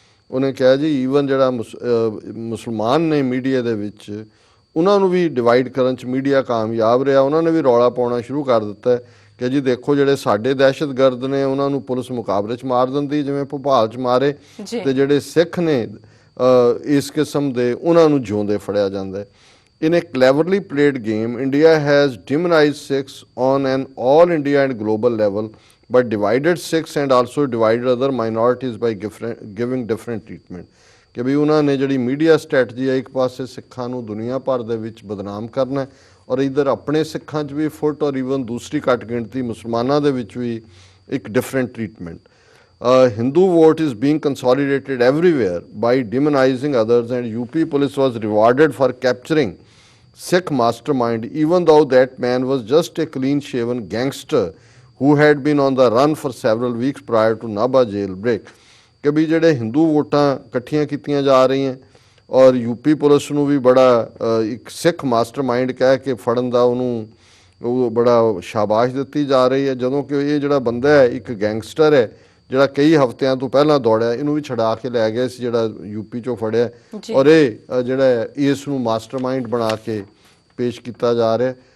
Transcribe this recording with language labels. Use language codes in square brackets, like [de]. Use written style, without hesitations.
[pa] ਉਹਨੇ ਕਿਹਾ ਜੀ ਈਵਨ ਜਿਹੜਾ ਮੁਸਲਮਾਨ ਨੇ ਮੀਡੀਆ ਦੇ ਵਿੱਚ ਉਹਨਾਂ ਨੂੰ ਵੀ ਡਿਵਾਈਡ ਕਰਨ 'ਚ ਮੀਡੀਆ ਕਾਮਯਾਬ ਰਿਹਾ। ਉਹਨਾਂ ਨੇ ਵੀ ਰੌਲਾ ਪਾਉਣਾ ਸ਼ੁਰੂ ਕਰ ਦਿੱਤਾ ਕਿ ਜੀ ਦੇਖੋ ਜਿਹੜੇ ਸਾਡੇ ਦਹਿਸ਼ਤਗਰਦ ਨੇ ਉਹਨਾਂ ਨੂੰ ਪੁਲਿਸ ਮੁਕਾਬਲੇ 'ਚ ਮਾਰ ਦਿੰਦੀ ਜਿਵੇਂ ਭੋਪਾਲ 'ਚ ਮਾਰੇ ਤੇ ਜਿਹੜੇ ਸਿੱਖ ਨੇ ਇਸ ਕਿਸਮ ਦੇ ਉਹਨਾਂ ਨੂੰ ਜਿਉਂਦੇ ਫੜਿਆ ਜਾਂਦਾ। [en] In a cleverly played game, India has demonized Sikhs on an all India and global level, but divided Sikhs and also divided other minorities by giving different treatment. [pa] ਕਿ ਵੀ ਉਹਨਾਂ ਨੇ ਜਿਹੜੀ ਮੀਡੀਆ ਸਟ੍ਰੈਟਜੀ ਹੈ ਇੱਕ ਪਾਸੇ ਸਿੱਖਾਂ ਨੂੰ ਦੁਨੀਆ ਭਰ ਦੇ ਵਿੱਚ ਬਦਨਾਮ ਕਰਨਾ ਔਰ ਇੱਧਰ ਆਪਣੇ ਸਿੱਖਾਂ 'ਚ ਵੀ ਫੁੱਟ ਔਰ ਈਵਨ ਦੂਸਰੀ ਘੱਟ ਗਿਣਤੀ ਮੁਸਲਮਾਨਾਂ ਦੇ ਵਿੱਚ ਵੀ ਇੱਕ [en] Different treatment. Hindu vote is being consolidated everywhere by demonizing others and UP police was rewarded for capturing Sikh mastermind even though that man was just a clean-shaven gangster who had been on the run for several weeks prior to Nabha jail break. [pa] ਕਿ ਵੀ ਜਿਹੜੇ ਹਿੰਦੂ ਵੋਟਾਂ ਇਕੱਠੀਆਂ ਕੀਤੀਆਂ ਜਾ ਰਹੀਆਂ ਔਰ UP police ਨੂੰ ਵੀ ਬੜਾ ਇੱਕ ਸਿੱਖ ਮਾਸਟਰਮਾਈਂਡ ਕਹਿ ਕੇ ਫੜਨ ਦਾ ਉਹਨੂੰ ਉਹ ਬੜਾ ਸ਼ਾਬਾਸ਼ ਦਿੱਤੀ ਜਾ ਰਹੀ ਹੈ ਜਦੋਂ ਕਿ ਇਹ ਜਿਹੜਾ ਬੰਦਾ ਹੈ ਇੱਕ ਗੈਂਗਸਟਰ ਹੈ ਜਿਹੜਾ ਕਈ ਹਫ਼ਤਿਆਂ ਤੋਂ ਪਹਿਲਾਂ ਦੌੜਿਆ ਇਹਨੂੰ ਵੀ ਛਡਾ ਕੇ ਲੈ ਗਏ ਸੀ ਜਿਹੜਾ ਯੂਪੀ 'ਚੋਂ ਫੜਿਆ ਔਰ ਇਹ ਜਿਹੜਾ ਇਸ ਨੂੰ ਮਾਸਟਰਮਾਈਂਡ ਬਣਾ ਕੇ ਪੇਸ਼ ਕੀਤਾ ਜਾ ਰਿਹਾ।